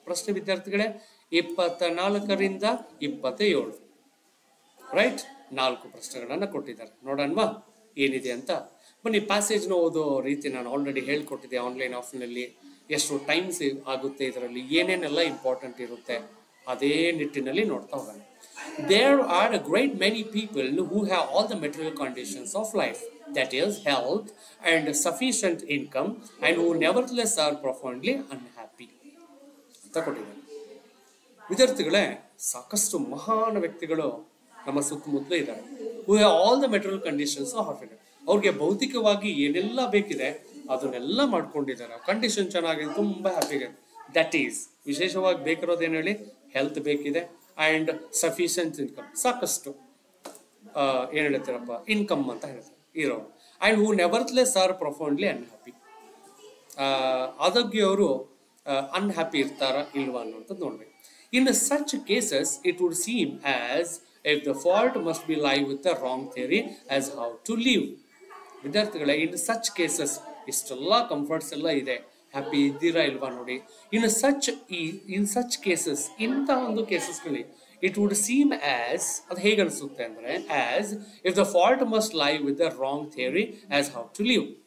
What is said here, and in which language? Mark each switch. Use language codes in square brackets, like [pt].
[kn] ಪ್ರಶ್ನೆ ವಿದ್ಯಾರ್ಥಿಗಳೇ, 24ರಿಂದ 27, ರೈಟ್? 4 ಪ್ರಶ್ನೆಗಳನ್ನು ಕೊಟ್ಟಿದ್ದಾರೆ. ನೋಡೋಣವಾ ಏನಿದೆ ಅಂತ. ಬನ್ನಿ, ಪ್ಯಾಸೇಜ್ನ ಓದೋ ರೀತಿ ನಾನು ಆಲ್ರೆಡಿ ಹೇಳ್ಕೊಟ್ಟಿದ್ದೆ. ಆನ್ಲೈನ್ ಆಫ್ನಲ್ಲಿ ಎಷ್ಟು ಟೈಮ್ಸ್ ಆಗುತ್ತೆ, ಇದರಲ್ಲಿ ಏನೇನೆಲ್ಲ ಇಂಪಾರ್ಟೆಂಟ್ ಇರುತ್ತೆ, ಅದೇ ನಿಟ್ಟಿನಲ್ಲಿ ನೋಡ್ತಾ ಹೋಗೋಣ. [en] There are a great many people who have all the material conditions of life, that is health and sufficient income, and who nevertheless are profoundly unhappy [kn] ಅಂತ ಕೊಟ್ಟಿದ್ದಾರೆ. ವಿದ್ಯಾರ್ಥಿಗಳೇ, ಸಾಕಷ್ಟು ಮಹಾನ್ ವ್ಯಕ್ತಿಗಳು ನಮ್ಮ ಸುತ್ತಮುತ್ತಲೂ ಇದ್ದಾರೆ. [en] who have all the material conditions of life, [kn] ಅವ್ರಿಗೆ ಭೌತಿಕವಾಗಿ ಏನೆಲ್ಲ ಬೇಕಿದೆ ಅದನ್ನೆಲ್ಲ ಮಾಡ್ಕೊಂಡಿದ್ದಾರೆ, ಕಂಡೀಷನ್ ಚೆನ್ನಾಗಿದೆ, ತುಂಬಾ ಹ್ಯಾಪಿ ಇದೆ. ದಟ್ ಈಸ್ ವಿಶೇಷವಾಗಿ ಬೇಕಿರೋದೇನು ಹೇಳಿ, ಹೆಲ್ತ್ ಬೇಕಿದೆ [en] and sufficient income, [kn] ಸಾಕಷ್ಟು ಏನ್ ಹೇಳ್ತೀರಪ್ಪ, ಇನ್ಕಮ್ ಅಂತ ಹೇಳ್ತಾರೆ ಇರೋರು. [en] and who nevertheless are profoundly unhappy, [kn] ಆದಾಗ್ಯೂ ಅವರು ಅನ್ಹ್ಯಾಪಿ ಇರ್ತಾರ ಇಲ್ವಾ ಅನ್ನೋಂಥದ್ದು ನೋಡ್ಬೇಕು. [en] In such cases it would seem as if the fault must be lie with the wrong theory as how to live. [kn] ವಿದ್ಯಾರ್ಥಿಗಳೇ, [en] in such cases [kn] ಇಷ್ಟೆಲ್ಲ ಕಂಫರ್ಟ್ಸ್ ಎಲ್ಲ ಇದೆ, ಹ್ಯಾಪಿ ಇದ್ದೀರಾ ಇಲ್ವಾ ನೋಡಿ. [en] in such cases, [kn] ಇಂಥ ಒಂದು ಕೇಸಸ್ಗಳಲ್ಲಿ [en] it would seem as, [kn] ಅದು ಹೇಗೆ ಅನಿಸುತ್ತೆ ಅಂದ್ರೆ, [en] As if the fault must lie with the wrong theory as how to live.